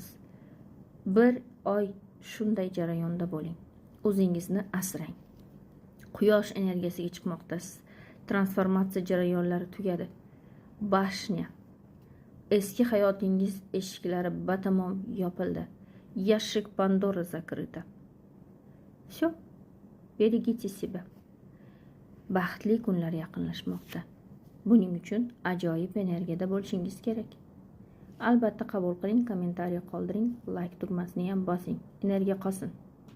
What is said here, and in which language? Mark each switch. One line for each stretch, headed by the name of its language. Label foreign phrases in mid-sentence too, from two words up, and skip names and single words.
Uzbek: Bir oy shunday jarayonda bo'ling. O'zingizni asrang. Quyosh energiyasiga chiqmoqdasiz. Transformatsiya jarayonlari tugadi. Bashня. Eski hayotingiz eshiklari batamom yopildi.
Russian: Ящик Pandora закрыта. Всё. Берегите себя.
Uzbek: Baxtli kunlar yaqinlashmoqda. Buning uchun ajoyib energiyada bo'lishingiz kerak. Albatta qabul qiling, kommentariy qoldiring, like tugmasini ham bosing. Energiya qolsin.